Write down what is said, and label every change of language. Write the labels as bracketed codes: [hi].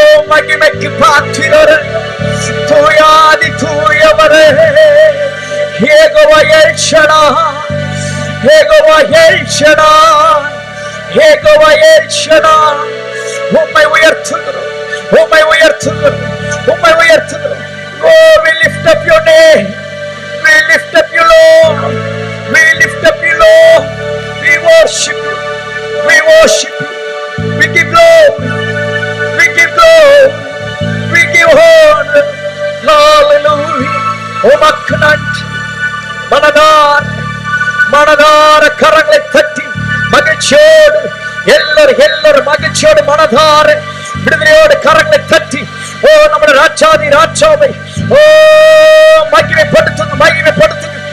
[ta] மகிமைக்கு பாத்திரரே, தூயாதி தூயவரே, Jehovah L Shaddai, Jehovah L Shaddai, Jehovah L Shaddai. உம்மை உயர்த்துகிறோம், உம்மை உயர்த்துகிறோம், உம்மை உயர்த்துகிறோம். [en] Oh, we lift up your name, we lift up you, Lord, we lift up you, Lord, we worship you, we worship you, we give glory, we give glory, we give honor. [ta] Hallelujah. உமக்கு நன்றி. மனதார மனதார கரங்களை தட்டி மகிழ்ச்சியோடு எல்லாரும் மகிழ்ச்சியோடு மனதார விடுதலையோடு கரங்களை தட்டி ஓ நம்முடைய ராஜாதி ராஜாவை ஓ மகிமைப்படுத்துங்க, மகிமைப்படுத்துங்க.